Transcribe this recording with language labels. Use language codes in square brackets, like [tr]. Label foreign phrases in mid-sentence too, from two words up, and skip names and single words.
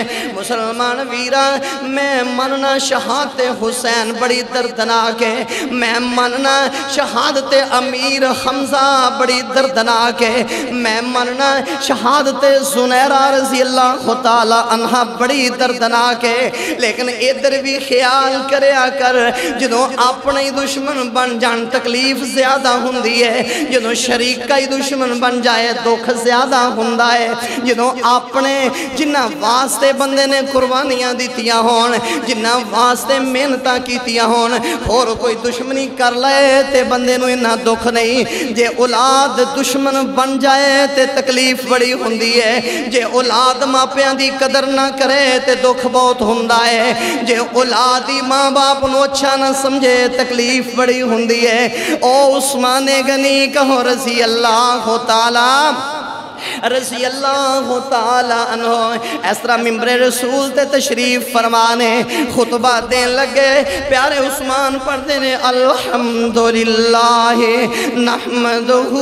[pa] مسلمان ویرا میں مننا شہادت حسین بڑی دردناک ہے، میں مننا شہادت امیر حمزہ بڑی دردناک ہے، میں مننا شہادت زنیرہ [ar] رضی اللہ تعالی عنہ [pa] بڑی دردناک ہے. لیکن ادھر بھی خیال کریا کر جدوں اپنے دشمن بن جان تکلیف زیادہ ہوندی ہے، جدوں شریک کا ہی دشمن بن جائے دکھ زیادہ ہوندا ہے. جدوں اپنے جنہ واسطے بندے نے قربانیاں دیتیاں ہون، جنہ واسطے محنتاں کیتیاں ہون، اور کوئی دشمنی کر لے تے بندے بندے نو انہا دکھ نہیں جے اولاد دشمن بن جائے تے تکلیف بڑی ہوندی ہے جے اولاد ماپیاں دی قدر نہ کرے تے دکھ بہت ہوندا ہے جے اولادی ماں باپ نو اچھا نہ سمجھے تکلیف بڑی ہوندی ہے او عثمان غنی کہو [ar] رضی اللہ تعالی رضی اللہ تعالی عنہ [pa] اس طرح ممبر رسول تے تشریف فرمانے خطبہ دین لگے پیارے عثمان پڑھتے نے [ar] الحمدللہ نحمدہ